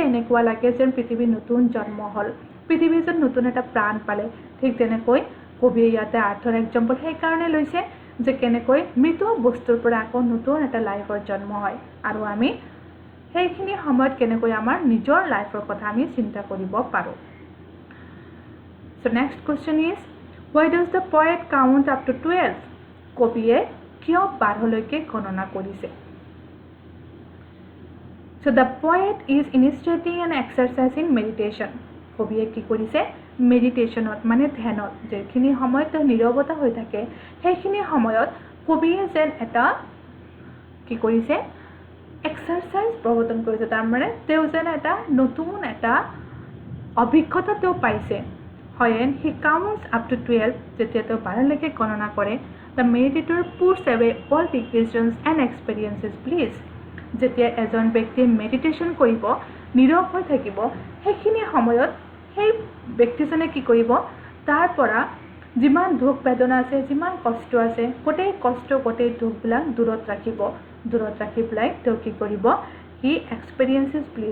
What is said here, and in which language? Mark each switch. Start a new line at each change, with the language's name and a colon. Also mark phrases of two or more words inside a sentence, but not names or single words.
Assamese: এনেকুৱা লাগে যেন পৃথিৱী নতুন জন্ম হ'ল পৃথিৱী যেন নতুন এটা প্ৰাণ পালে ঠিক তেনেকৈ কবিয়ে ইয়াতে আৰ্থৰ এক্সাম্পল সেইকাৰণে লৈছে যে কেনেকৈ মৃত বস্তুৰ পৰা আকৌ নতুন এটা লাইফৰ জন্ম হয় আৰু আমি সেইখিনি সময়ত কেনেকৈ আমাৰ নিজৰ লাইফৰ কথা আমি চিন্তা কৰিব পাৰোঁ
English: So next question is why does the poet count up to 12
Assamese: কবিয়ে কিয় 12 লৈকে গণনা কৰিছে
English: So the poet is initiating an exercise in meditation
Assamese: কবিয়ে কি কৰিছে মেডিটেশনত মানে ধ্যানত যেখিনি সময়ত নীৰৱতা হৈ থাকে সেইখিনি সময়ত কবিয়ে যেন এটা কি কৰিছে এক্সাৰসাইজ প্ৰৱৰ্তন কৰিছে তাৰ মানে তেওঁ যেন এটা নতুন এটা অভিজ্ঞতা তেওঁ পাইছে
English: when he counts up to 12
Assamese: যেতিয়া তেওঁ 12 লৈকে গণনা কৰে
English: the meditator puts away all digressions and experiences please
Assamese: যেতিয়া এজন ব্যক্তি মেডিটেশন কৰিব নীৰৱ হৈ থাকিব সেইখিনি সময়ত সেই ব্যক্তিজনে কি কৰিব তাৰ পৰা যিমান দুখ বেদনা আছে যিমান কষ্ট আছে গোটেই কষ্ট গোটেই দুখবিলাক দূৰত ৰাখি পেলাই তেওঁ কি কৰিব
English: he experiences please